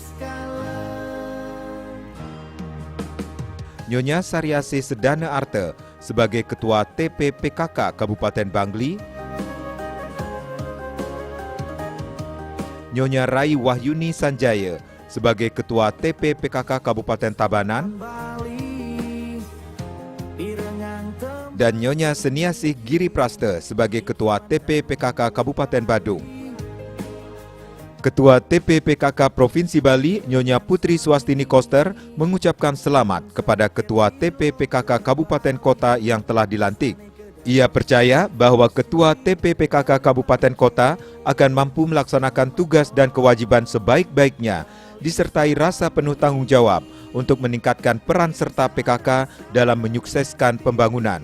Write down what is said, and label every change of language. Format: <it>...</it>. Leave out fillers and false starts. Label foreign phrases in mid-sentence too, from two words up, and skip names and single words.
<id>Nyonya Saryasi Sedana Arte sebagai Ketua TPPKK Kabupaten Bangli, Nyonya Rai Wahyuni Sanjaya sebagai Ketua TPPKK Kabupaten Tabanan, dan Nyonya Seniasih Giri Praste sebagai Ketua TPPKK Kabupaten Badung. Ketua TPPKK Provinsi Bali, Nyonya Putri Swastini Koster, mengucapkan selamat kepada Ketua TPPKK Kabupaten Kota yang telah dilantik. Ia percaya bahwa Ketua TPPKK Kabupaten Kota akan mampu melaksanakan tugas dan kewajiban sebaik-baiknya, disertai rasa penuh tanggung jawab untuk meningkatkan peran serta PKK dalam menyukseskan pembangunan.</id>